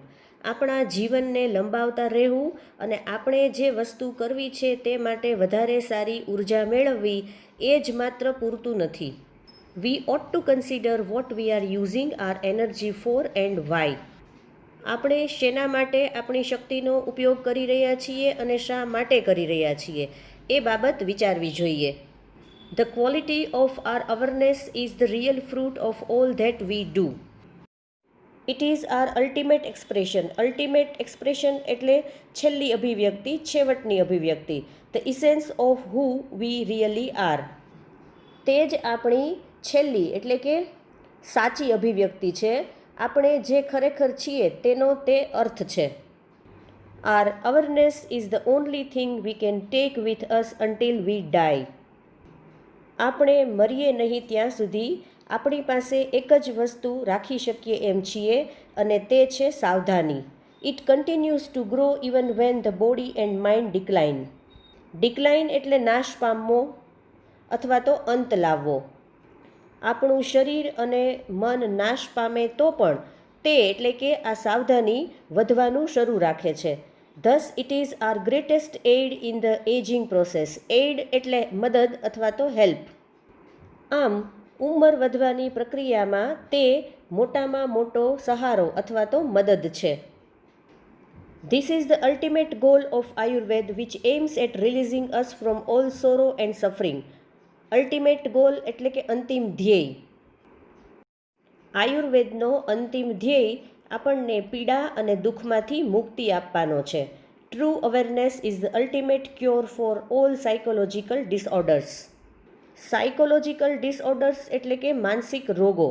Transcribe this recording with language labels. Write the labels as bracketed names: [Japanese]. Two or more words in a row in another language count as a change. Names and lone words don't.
[Gujarati] આપણા જીવનને લંબાવતા રહેવું અને આપણે જે વસ્તુ કરવી છે તે માટે વધારે સારી ઉર્જા મેળવવી એ જ માત્ર પૂરતું નથી. [English] We ought to consider what we are using our energy for and why. [Gujarati] આપણે શેના માટે આપણી શક્તિનો ઉપયોગ કરી રહ્યા છીએ અને શા માટે કરી રહ્યા છીએ એ બાબત વિચારવી જોઈએ. [English] The quality of our awareness is the real fruit of all that we do. It is our ultimate expression. Ultimate expression [Gujarati] એટલે છેલ્લી અભિવ્યક્તિ, છેવટની અભિવ્યક્તિ. [English] The essence of who we really are. [Gujarati] તે જ આપણી છેલ્લી એટલે કે સાચી અભિવ્યક્તિ છે. આપણે જે ખરેખર છીએ તેનો તે અર્થ છે. [English] Our awareness is the only thing we can take with us until we die. [Gujarati] આપણે મરીએ નહીં ત્યાં સુધી આપણી પાસે એક જ વસ્તુ રાખી શકીએ એમ છીએ અને તે છે સાવધાની. [English] It continues to grow even when the body and mind decline. [Gujarati] ડિક્લાઇન એટલે નાશ પામવો અથવા તો અંત લાવવો. આપણું શરીર અને મન નાશ પામે તો પણ તે એટલે કે આ સાવધાની વધવાનું શરૂ રાખે છે. [English] Thus it is our greatest aid in the aging process. [Gujarati] એડ એટલે મદદ અથવા તો હેલ્પ. આમ ઉંમર વધવાની પ્રક્રિયામાં તે મોટામાં મોટો સહારો અથવા તો મદદ છે. [English] This is the ultimate goal of Ayurveda, which aims at releasing us from all sorrow and suffering. ultimate goal [Gujarati] એટલે કે અંતિમ ધ્યેય. આયુર્વેદનો અંતિમ ધ્યેય આપણને પીડા અને દુઃખમાંથી મુક્તિ આપવાનો છે. [English] True awareness is the ultimate cure for all psychological disorders. psychological disorders [Gujarati] એટલે કે માનસિક રોગો.